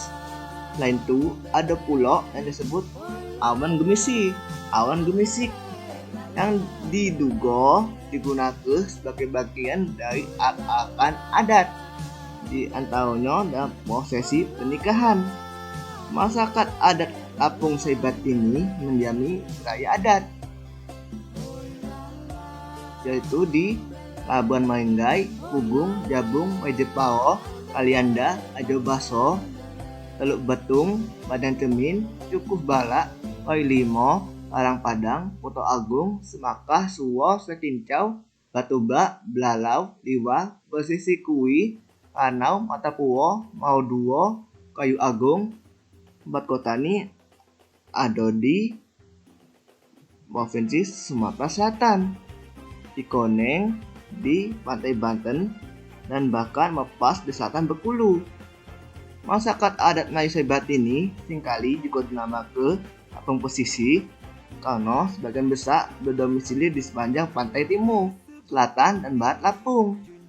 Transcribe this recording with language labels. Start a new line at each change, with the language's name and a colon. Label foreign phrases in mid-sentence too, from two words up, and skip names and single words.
Indonesian: Selain itu, ada pula yang disebut awan gemisik yang diduga digunakan sebagai bagian dari arak-arakan adat, di antaranya dalam prosesi pernikahan. Masyarakat adat Lampung Saibatin ini mendiami raya adat, yaitu di Labuan Maringgai, Pugung, Jabung, Majapahit, Kalianda, Ajo Baso, Teluk Betung, Badan Cermin, Cukuh Balak, Koi Limo, Parang Padang, Poto Agung, Semakah, Suwo, Secincau, Batubak, Belalau, Liwa, Pesisir Kui, Ranau, Matapuwo, Mauduo, Kayu Agung. Tempat kota ini ada di Provinsi Sumatera Selatan, Cikoneng di Pantai Banten, dan bahkan Mepas di Selatan Bengkulu. Masyarakat adat Melayu Saibatin ini seringkali juga dinamakan Lampung Pesisir karena sebagian besar berdomisili di sepanjang pantai timur, selatan, dan barat Lampung.